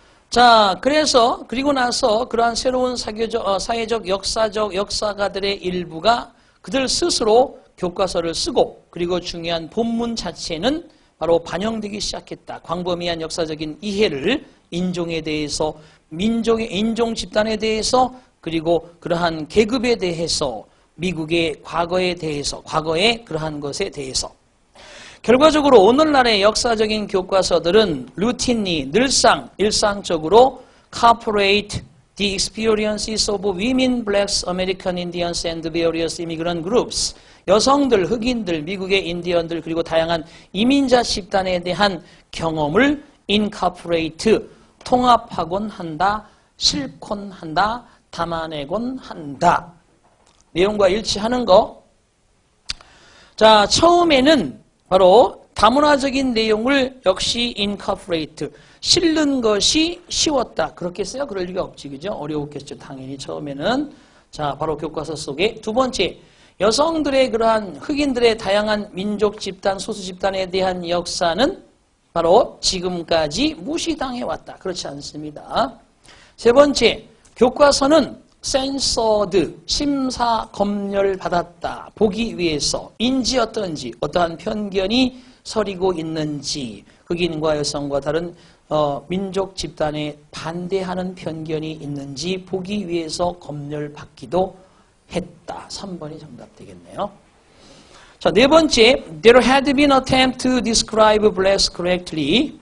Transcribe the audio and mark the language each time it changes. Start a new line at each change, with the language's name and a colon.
Korean: 자, 그리고 나서 그러한 새로운 사회적, 역사가들의 일부가 그들 스스로 교과서를 쓰고 그리고 중요한 본문 자체는 바로 반영되기 시작했다. 광범위한 역사적인 이해를 인종에 대해서, 인종 집단에 대해서 그리고 그러한 계급에 대해서 미국의 과거에 대해서, 과거의 그러한 것에 대해서. 결과적으로 오늘날의 역사적인 교과서들은 루틴리, 일상적으로
English: corporate the experiences of women, blacks, American Indians and various immigrant groups.
Korean: 여성들, 흑인들, 미국의 인디언들 그리고 다양한 이민자 집단에 대한 경험을 incorporate, 통합하곤 한다, 실곤 한다, 담아내곤 한다. 내용과 일치하는 거. 자, 처음에는 바로 다문화적인 내용을 역시 incorporate, 실는 것이 쉬웠다. 그렇겠어요? 그럴 리가 없지, 그죠? 어려웠겠죠, 당연히 처음에는. 자, 바로 교과서 속에. 두 번째, 여성들의 그러한 흑인들의 다양한 민족 집단, 소수 집단에 대한 역사는 바로 지금까지 무시당해왔다. 그렇지 않습니다. 세 번째, 교과서는 censored, 심사 검열 받았다. 보기 위해서 인지 어떤지, 어떠한 편견이 서리고 있는지, 흑인과 여성과 다른 민족 집단에 반대하는 편견이 있는지 보기 위해서 검열 받기도 했다. 3번이 정답 되겠네요. 자, 네 번째,
English: there had been attempt to describe blacks correctly.